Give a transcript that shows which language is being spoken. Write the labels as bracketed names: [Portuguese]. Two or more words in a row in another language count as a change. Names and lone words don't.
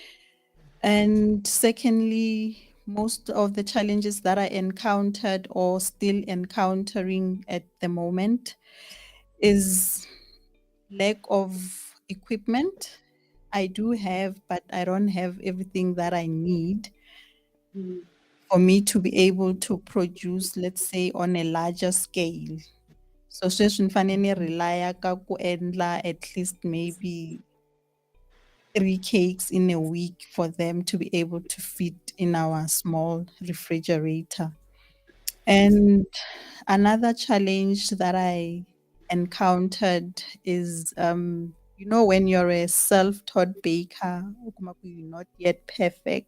[English] And secondly, most of the challenges that I encountered or still encountering at the moment is lack of equipment. I do have, but I don't have everything that I need Mm. for me to be able to produce, let's say, on a larger scale. So [Tsonga] sweswi ni fane ni relaya ka ku endla [English] at least maybe 3 cakes in a week for them to be able to fit in our small refrigerator. And another challenge that I encountered is, when you're a self-taught baker, you're not yet perfect.